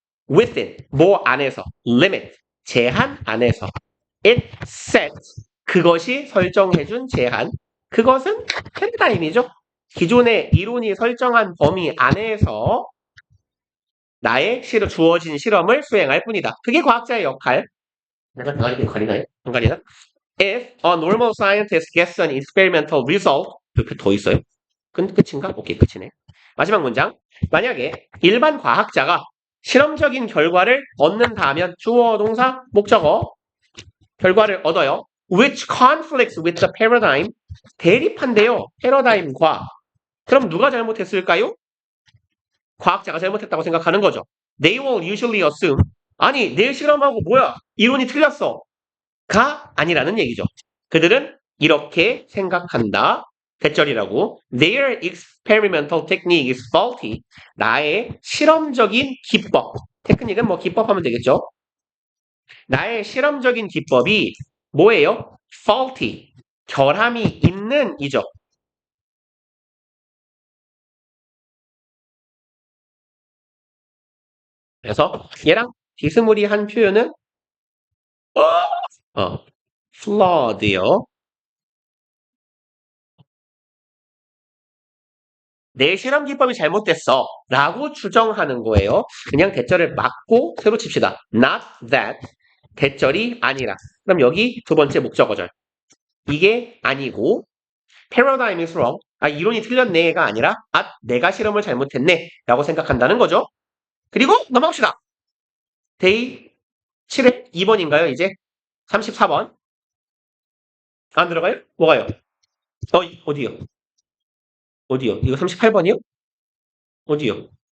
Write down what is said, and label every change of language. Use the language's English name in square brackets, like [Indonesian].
[Korean] Within. 뭐 안에서. Limit. 제한 안에서. [English] It sets. [Korean] 그것이 설정해준 제한. 그것은 패러다임이죠. 기존의 이론이 설정한 범위 안에서 나의 주어진 실험을 수행할 뿐이다. 그게 과학자의 역할. 내가 가리나요? 안 가리나? [English] If a normal scientist gets an experimental result, [Korean] 이렇게 더 있어요? 끝인가? 오케이, 끝이네. 마지막 문장. 만약에 일반 과학자가 실험적인 결과를 얻는다면 주어, 동사, 목적어 결과를 얻어요. [English] Which conflicts with the paradigm? [Korean] 대립한대요. 패러다임과. 그럼 누가 잘못했을까요? 과학자가 잘못했다고 생각하는 거죠. [English] They will usually assume. [Korean] 아니, 내 실험하고 뭐야? 이론이 틀렸어. 가 아니라는 얘기죠. 그들은 이렇게 생각한다. 대절이라고. [English] Their experimental technique is faulty. [Korean] 나의 실험적인 기법. 테크닉은 뭐 기법 하면 되겠죠. 나의 실험적인 기법이 뭐예요? faulty. 결함이 있는 이죠. 그래서 얘랑 비스무리한 표현은 flawed요. 내 실험 기법이 잘못됐어 라고 추정하는 거예요. 그냥 대절을 막고 새로 칩시다. [English] Not that. [Korean] 대절이 아니라. 그럼 여기 두 번째 목적어절. 이게 아니고 [English] paradigm is wrong. [Korean] 이론이 틀렸네가 아니라 내가 실험을 잘못했네 라고 생각한다는 거죠. 그리고 넘어갑시다. 데이 7회 2번인가요 이제? 34번. 안 들어가요? 뭐가요? 어디요? 어디요? 이거 38번이요? 어디요?